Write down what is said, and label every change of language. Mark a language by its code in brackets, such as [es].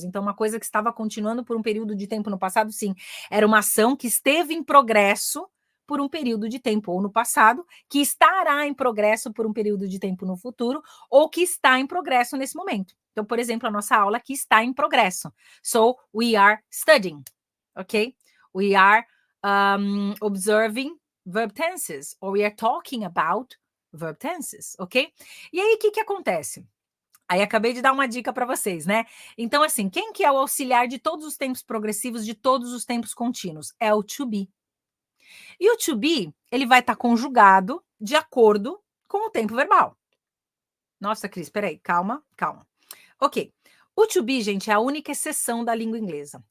[pt] Então, uma coisa que estava continuando por um período de tempo no passado, sim, era uma ação que esteve em progresso por um período de tempo ou no passado, que estará em progresso por um período de tempo no futuro, ou que está em progresso nesse momento. Então, por exemplo, a nossa aula aqui está em progresso. [en] So, we are studying, ok? We are observing verb tenses, or we are talking about verb tenses, ok? [pt] E aí, o que acontece? Aí acabei de dar uma dica para vocês, né? Então, assim, quem que é o auxiliar de todos os tempos progressivos, de todos os tempos contínuos? É o to be. E o to be, ele vai estar conjugado de acordo com o tempo verbal. Nossa, Cris, peraí, calma. Ok. O to be, gente, é a única exceção da língua inglesa.